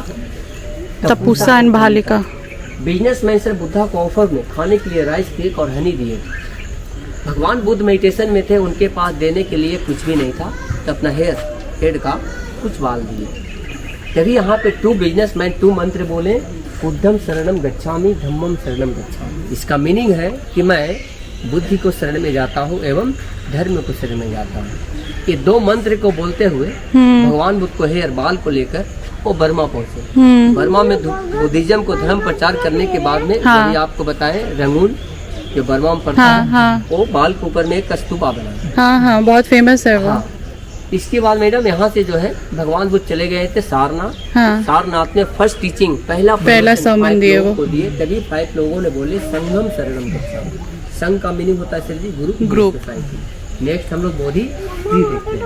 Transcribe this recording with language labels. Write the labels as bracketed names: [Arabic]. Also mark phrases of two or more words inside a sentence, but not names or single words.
[Hindi] तपुसा एंड भालिका। बिजनेसमैन सर बुद्धा को ऑफर में खाने के लिए राइस, केक और हनी दिए। भगवान बुद्ध मेडिटेशन में थे, उनके पास देने के लिए कुछ भी नहीं था, तो अपना हेड का कुछ बाल दिए। तभी यहाँ पे 2 बिजनेसमैन 2 मंत्र बोले, [Pali] बुद्धम शरणम गच्छामि, धम्मम शरणम गच्छामि। [Hindi] इसका मीनिंग है कि मैं बुद्धि को शरण में जाता हूँ एवं धर्म को शरण में जाता हूँ। ये 2 मंत्र को बोलते हुए भगवान बुद्ध को हेयर बाल को लेकर वो बर्मा पहुंचे। बर्मा में बुद्धिज्म को धर्म प्रचार करने के बाद में, हाँ। अभी आपको बताएं, रंगून जो बर्मा में पड़ता हाँ, है, हाँ। वो बाल के ऊपर में एक स्तूपा बना। हाँ हाँ बहुत फेमस है वो। हाँ। इसके बाद मैडम यहाँ से जो है भगवान बुद्ध चले गए थे सारनाथ। हाँ सारनाथ में [English] first teaching, [Hindi] पहला sermon 5 दिए लोगों वो। को दिए। तभी 5 लोगों ने बोले [Pali] संगम शरणम गच्छामि। [Hindi] संघ का मीनिंग होता है सर जी [English] group, society. [Hindi] नेक्स्ट हम लोग बोधि ट्री देखते हैं।